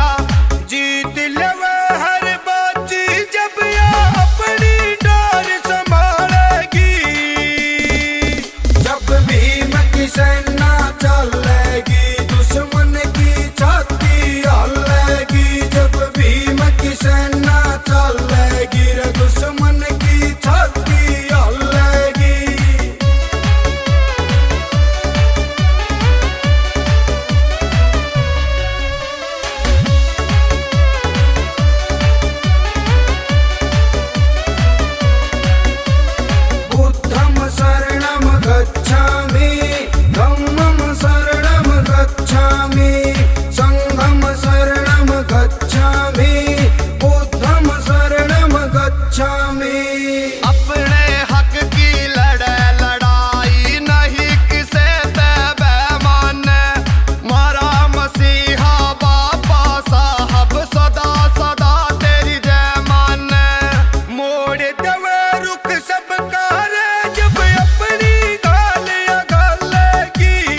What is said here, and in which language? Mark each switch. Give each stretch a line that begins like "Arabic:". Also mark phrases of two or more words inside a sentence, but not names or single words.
Haryanvi: जीत लेवे हर बाजी, जब ये अपनी डोर संभालेगी। जब भीम की सेना चलेगी, दुश्मन की छाती हालेगी। जब भीम की सेना चलेगी, दुश्मन की छाती हालेगी।
Pali: बुद्धं शरणं गच्छामि, धम्मं शरणं गच्छामि, संघं शरणं गच्छामि, बुद्धं शरणं गच्छामि।
Haryanvi: अपने हक की लड़े लड़ाई, नहीं किसे ते बेमान। मारा मसीहा बाबा साहब, सदा सदा तेरी जय मान। मोड़ दवे रुख सबका रे, जब अपनी गालियां गालेगी।